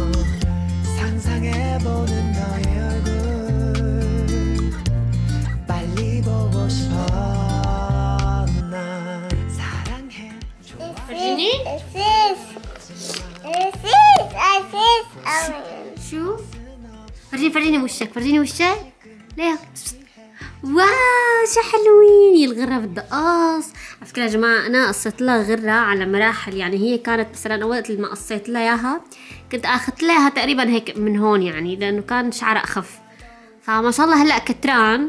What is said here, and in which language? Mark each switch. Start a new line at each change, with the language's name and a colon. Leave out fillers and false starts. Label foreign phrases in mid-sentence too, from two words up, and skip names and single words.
Korean: 상상해보는 너의 얼굴 빨리 보고 싶어 난 사랑해.
Arabic: فرجيني شو؟ فرجيني وشك ليه؟ واو شو حلوين. الغرة بدها قص. على فكرة يا جماعة أنا قصيت لها غرة على مراحل، يعني هي كانت مثلا وقت ما قصيت لها إياها كنت أخذت لها تقريبا هيك من هون، يعني لأنه كان شعرها أخف، فما شاء الله هلأ كتران.